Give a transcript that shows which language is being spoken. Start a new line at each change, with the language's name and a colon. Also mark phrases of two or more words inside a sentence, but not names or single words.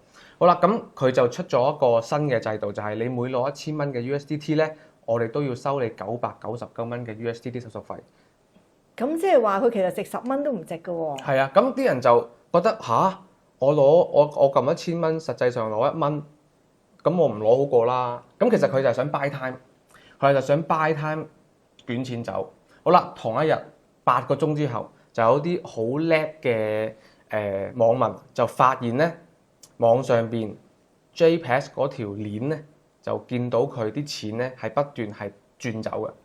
Cantonese: 好啦，咁佢就出咗一個新嘅制度，就係你每攞1000蚊嘅 USDT 咧，我哋都要收你999蚊嘅 USDT 手續費。咁即係話佢其實值10蚊都唔值㗎喎。係啊，咁啲人就覺得吓，我撳1000蚊，實際上攞1蚊，咁我唔攞好過啦。咁其實佢就係想
English: buy time，
Cantonese: 佢就想
English: buy time
Cantonese: 捲錢走。好啦，同一日8個鐘之後，就有啲好叻嘅網民就發現咧，網上邊 JPEX 嗰條鏈咧，就見到佢啲錢咧係不斷係轉走嘅。